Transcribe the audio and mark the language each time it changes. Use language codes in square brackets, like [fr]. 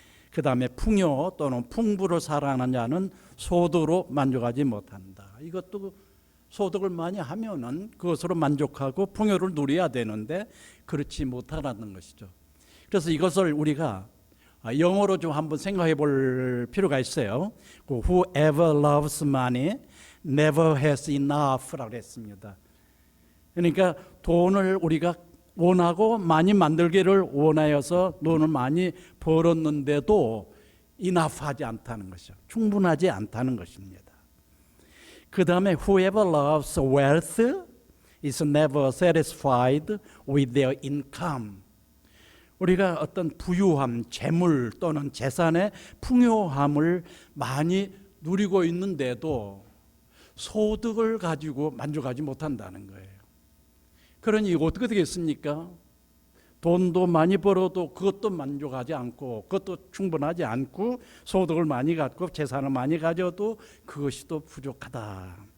[ko] 그 다음에 풍요 또는 풍부를 사랑하는 자는 소득으로 만족하지 못한다. 이것도 소득을 많이 하면은 그것으로 만족하고 풍요를 누려야 되는데 그렇지 못하다는 것이죠. 그래서 이것을 우리가 영어로 좀 한번 생각해 볼 필요가 있어요. [en] Whoever loves money never has enough [ko] 라고 했습니다. 그러니까 돈을 우리가 원하고 많이 만들기를 원하여서 돈을 많이 벌었는데도 enough하지 않다는 것이죠. 충분하지 않다는 것입니다. 그 다음에 [en] whoever loves wealth is never satisfied with their income. [ko] 우리가 어떤 부유함, 재물 또는 재산의 풍요함을 많이 누리고 있는데도 소득을 가지고 만족하지 못한다는 거예요. 그러니 어떻게 되겠습니까? 돈도 많이 벌어도 그것도 만족하지 않고 그것도 충분하지 않고 소득을 많이 갖고 재산을 많이 가져도 그것이 또 부족하다.